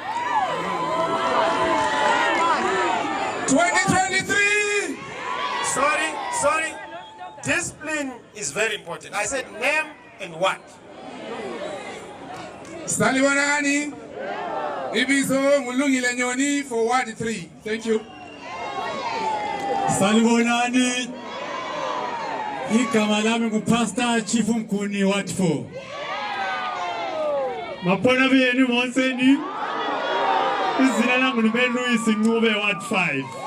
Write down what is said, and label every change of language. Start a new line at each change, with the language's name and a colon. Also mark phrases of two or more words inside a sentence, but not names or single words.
English: 2023! Sorry. Discipline is very important. I said name and what.
North Ndebele: Salibonani, Ibizo
English: Mulungile Nyoni for Ward 3. Thank you.
North Ndebele: Salibonani, igama lami nguPastor Chief Mkuni Ward 4.
Tonga (Zambia): Mapona benu monseni. Izina langu Luis Ngube Ward 5.